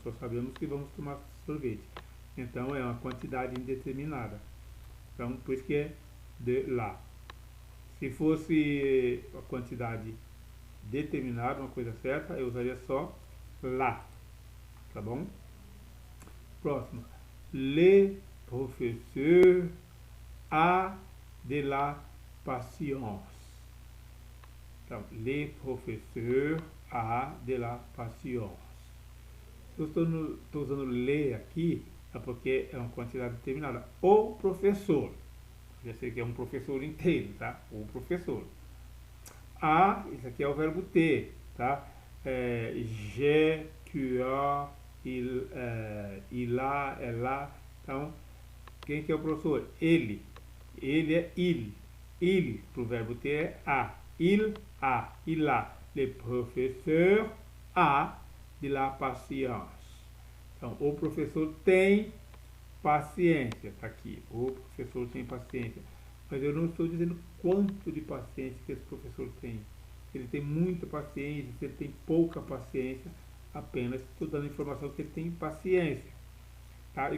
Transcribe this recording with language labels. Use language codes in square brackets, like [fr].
[pt] Só sabemos que vamos tomar sorvete. Então é uma quantidade indeterminada. Então, por isso que é de lá. Se fosse a quantidade determinada, uma coisa certa, eu usaria só lá. Tá bom? Próximo. [fr] Le professeur a de la patience. Então, le professeur a de la patience. [pt] Eu estou usando le aqui, é porque é uma quantidade determinada. O professor. Já sei que é um professor inteiro, tá? O professor. A, isso aqui é o verbo ter, tá? [fr] J'ai, tu as, il a, [pt] ela. Então, quem que é o professor? Ele. Ele é il. Il, para o verbo ter, é a. [fr] Il a, il a. Le professeur a de la patience. [pt] Então, o professor tem paciência, tá aqui. O professor tem paciência. Mas eu não estou dizendo quanto de paciência que esse professor tem. Se ele tem muita paciência, se ele tem pouca paciência, apenas estou dando informação que ele tem paciência. Tá?